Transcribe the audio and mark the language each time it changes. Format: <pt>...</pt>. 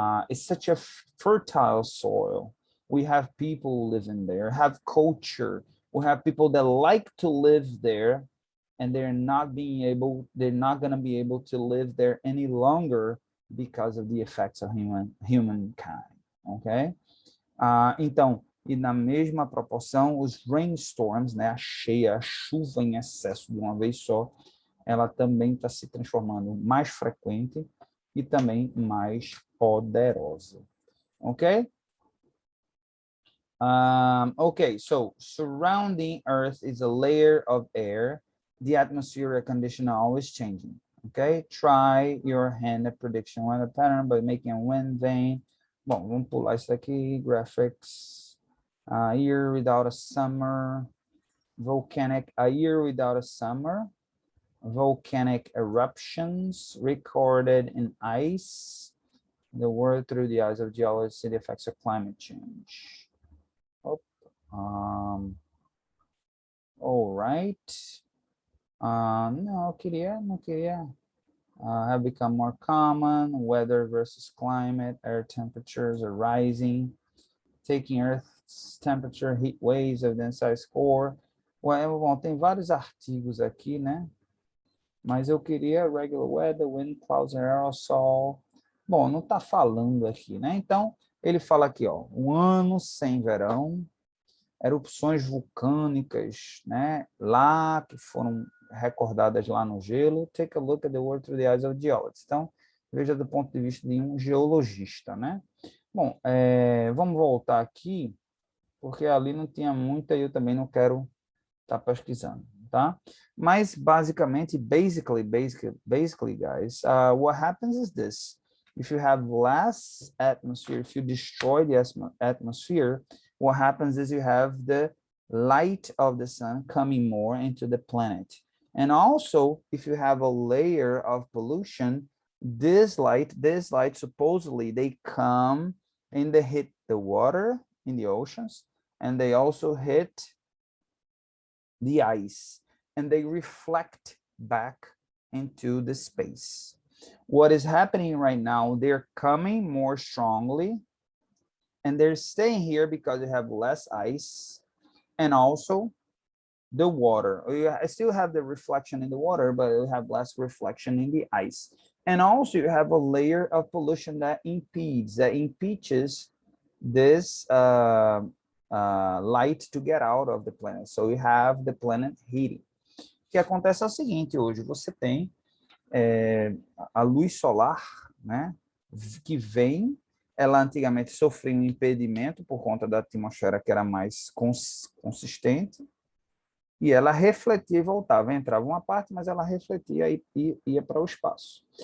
<en>It's such a fertile soil. We have people living there, have culture. We have people that like to live there, and they're not going to be able to live there any longer because of the effects of humankind. Okay?</en> <pt>Então, e na mesma proporção, os rainstorms, né, a cheia, a chuva em excesso de uma vez só, ela também está se transformando mais frequente e também mais poderosa.</pt> <en>Ok? Okay, so surrounding Earth is a layer of air. The atmospheric condition are always changing. Okay? Try your hand at prediction weather pattern by making a wind vane.</en> <pt>Bom, vamos pular isso aqui. Graphics.</pt> <en>Year without a summer. volcanic, a year without a summer, volcanic eruptions recorded in ice, the world through the eyes of geology, the effects of climate change. Oh, all right.</en> <pt>Não queria.</pt> <en>Have become more common, weather versus climate, air temperatures are rising, taking Earth's temperature, heat waves, evidence size core.</en> <pt>Well, bom, tem vários artigos aqui, né? Mas eu queria</pt> <en>regular weather, wind, clouds, aerosol.</en> <pt>Bom, não está falando aqui, né? Então, ele fala aqui, ó, um ano sem verão, erupções vulcânicas, né? Lá, que foram recordadas lá no gelo.</pt> <en>Take a look at the world through the eyes of geologists.</en> <pt>Então, veja do ponto de vista de um geologista, né? Bom, vamos voltar aqui, porque ali não tinha muita e eu também não quero estar pesquisando, tá?</pt> <en>Mas, basically, guys, what happens is this. If you have less atmosphere, if you destroy the atmosphere, what happens is you have the light of the sun coming more into the planet. And also, if you have a layer of pollution, this light supposedly, they come and they hit the water in the oceans, and they also hit the ice, and they reflect back into the space. What is happening right now, they're coming more strongly, and they're staying here because they have less ice, and also the water. I still have the reflection in the water, but you have less reflection in the ice. And also you have a layer of pollution that impedes, that impeaches this light to get out of the planet. So you have the planet heating.</en> <pt>O que acontece é o seguinte, hoje você tem a luz solar, né, que vem, ela antigamente sofreu um impedimento por conta da atmosfera que era mais consistente, e ela refletia e voltava, entrava uma parte, mas ela refletia e ia para o espaço.</pt>